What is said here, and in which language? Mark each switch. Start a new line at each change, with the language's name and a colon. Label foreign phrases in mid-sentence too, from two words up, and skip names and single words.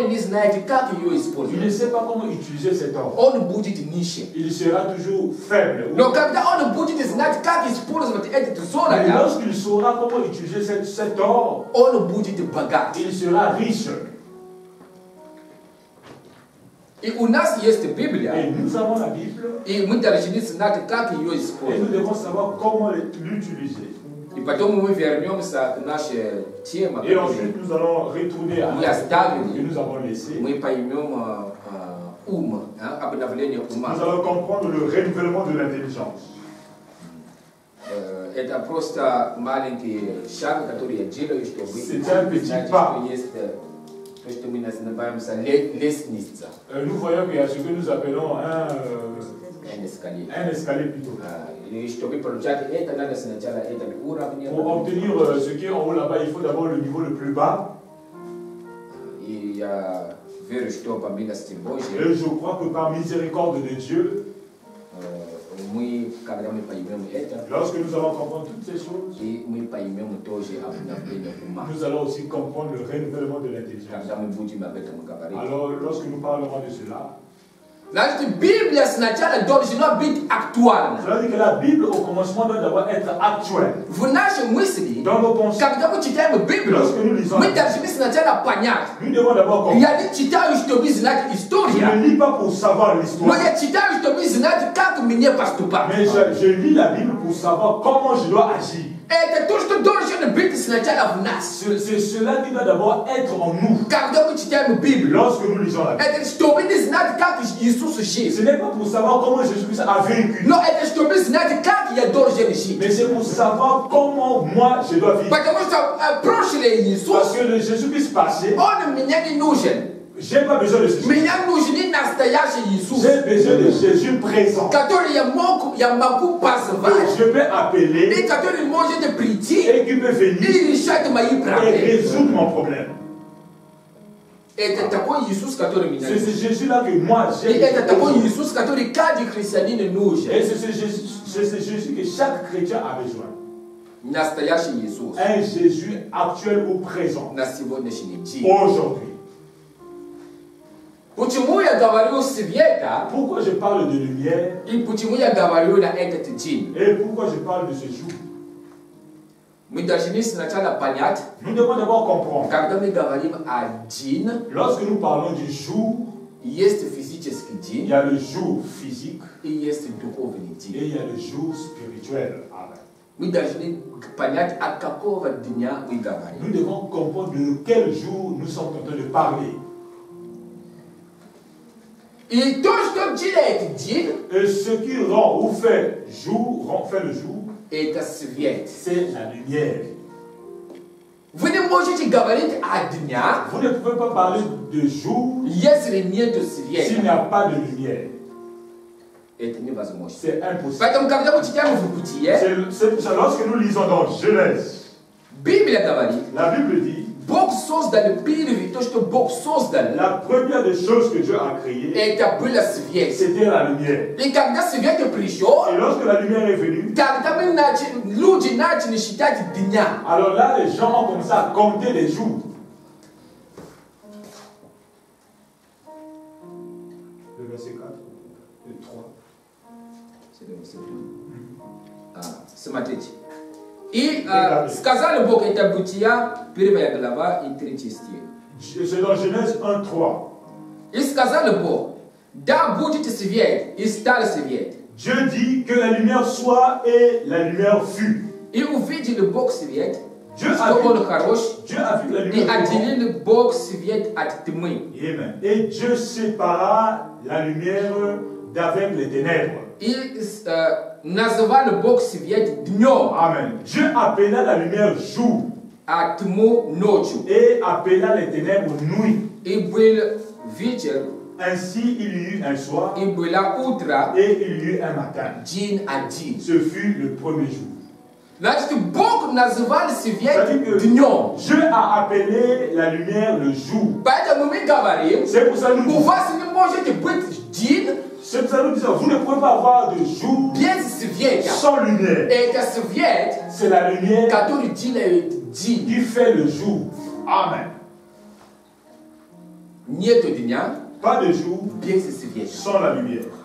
French: Il ne sait pas comment utiliser cet or. Il sera toujours faible. Mais lorsqu'il saura comment utiliser cet or, il sera riche.
Russian: И у нас есть Библия.
French: Et nous avons la Bible.
Russian: И мы должны знать, как ее
French: Et
Russian: использовать.
French: nous devons savoir comment l'utiliser.
Russian: И потом мы вернемся к нашей теме.
French: Et ensuite, nous allons retourner à la que nous avons laissée.
Russian: Мы поймем обновление ума.
French: Nous allons comprendre le renouvellement de l'intelligence.
Russian: Это просто маленький шаг, который я делаю, чтобы знать, что есть то, что мы называем лестница.
French: Nous voyons qu'il y a ce que nous appelons un escalier. Un escalier plutôt.
Russian: И чтобы получать это, надо сначала этот уровень.
French: Pour obtenir ce qui est en haut là-bas, il faut d'abord le niveau le plus bas.
Russian: И я верю, что по милости Божьей.
French: Et je crois que par miséricorde de Dieu,
Russian: мы, когда мы поймем это,
French: lorsque nous allons comprendre toutes ces choses,
Russian: и мы поймем тоже обновление ума.
French: Nous allons aussi comprendre le renouvellement de l'intelligence.
Russian: Когда мы будем об этом говорить.
French: Alors, lorsque nous parlerons de cela,
Russian: значит, Библия сначала должна быть актуальна.
French: Cela dit que la Bible au commencement doit d'abord être actuelle.
Russian: В нашей мысли,
French: dans nos pensées,
Russian: когда мы читаем Библию,
French: lorsque nous lisons,
Russian: мы должны сначала понять.
French: Nous devons d'abord comprendre.
Russian: Я не читаю, чтобы знать историю.
French: Je ne lis pas pour savoir l'histoire.
Russian: Но я читаю, чтобы знать, как мне поступать.
French: Mais je lis la Bible pour savoir comment je dois agir.
Russian: Это то, что должен быть сначала в нас.
French: C'est cela qui doit d'abord être en nous.
Russian: Когда мы читаем Библию,
French: lorsque nous lisons la Bible,
Russian: это чтобы знать, как Иисус жил.
French: Ce n'est pas pour savoir comment Jésus-Christ a vécu.
Russian: Но это чтобы знать, как я должен жить.
French: Mais c'est pour savoir comment moi je dois vivre.
Russian: Потому что прошлый Иисус,
French: parce que le Jésus-Christ passé,
Russian: он мне не нужен.
French: J'ai pas besoin de Jésus.
Russian: Меня нужен настоящий Иисус.
French: J'ai besoin de Jésus présent.
Russian: Который я могу позвать.
French: Je peux appeler.
Russian: И который может прийти.
French: Et qui peut venir.
Russian: И решать мои проблемы.
French: Et résoudre mon problème.
Russian: Это такой Иисус, который меня нужен.
French: C'est Jésus-là que moi j'ai.
Russian: И это такой Иисус, который каждый христианин нужен.
French: Et c'est Jésus que chaque chrétien a besoin.
Russian: Настоящий Иисус.
French: Un Jésus actuel ou présent.
Russian: На сегодняшний день.
French: Aujourd'hui.
Russian: Почему я говорю света?
French: Pourquoi je parle de lumière?
Russian: И почему я говорю на этот день?
French: Et pourquoi je parle de ce jour?
Russian: Мы должны сначала понять.
French: Nous devons d'abord comprendre.
Russian: Когда мы говорим о день,
French: lorsque nous parlons du jour,
Russian: есть физический день.
French: Il y a le jour physique.
Russian: И есть духовный день.
French: Et il y a le jour spirituel. Amen.
Russian: Мы должны понять, от какого дня мы говорим.
French: Nous devons comprendre de quel jour nous sommes en train de parler.
Russian: И то, что делает день,
French: et ce qui rend ou fait jour, fait le jour,
Russian: это свет.
French: C'est la lumière.
Russian: Вы не можете говорить о днях,
French: vous ne pouvez pas parler de jour,
Russian: если нет света.
French: S'il n'y a pas de lumière.
Russian: Это невозможно.
French: C'est impossible.
Russian: Поэтому, когда мы читаем в Бытие,
French: c'est lorsque nous lisons dans Genèse,
Russian: Библия говорит,
French: la Bible dit,
Russian: Бог создал первый, то, что Бог создал.
French: La première des choses que Dieu a créées,
Russian: это было свет.
French: C'était la lumière.
Russian: И когда свет пришел,
French: et lorsque la lumière est venue,
Russian: когда люди начали считать дня.
French: Alors là, les gens ont commencé à compter les jours. Le verset 4, le 3. C'est le verset 3.
Russian: Смотрите. И сказали Бог, это Бытия, 1 глава и 3 стих.
French: C'est dans Genèse 1:3.
Russian: И сказали Бог, да будет свет, и стал свет.
French: Dieu dit que la lumière soit et la lumière fut.
Russian: И увидели Бог свет,
French: Dieu
Russian: что он хорош,
French: Dieu a vu la
Russian: и
French: lumière.
Russian: отделил Бог свет от тьмы. Amen.
French: Et Dieu sépara la lumière d'avec les ténèbres.
Russian: И назвал Бог свет днем. Amen.
French: Dieu appela la lumière jour.
Russian: А тьму ночью.
French: Et appela les ténèbres nuit.
Russian: И был вечер.
French: Ainsi il y eut un soir.
Russian: И было утро.
French: Et il y eut un matin.
Russian: День один.
French: Ce fut le premier jour.
Russian: Значит, Бог назвал свет днем.
French: Dieu a appelé la lumière le jour.
Russian: Поэтому мы говорим,
French: c'est pour ça nous
Russian: у вас не может быть день.
French: C'est pour ça que nous disons, vous ne pouvez pas avoir de jour sans lumière. C'est la lumière qui fait le jour. Amen. Pas de jour sans la lumière.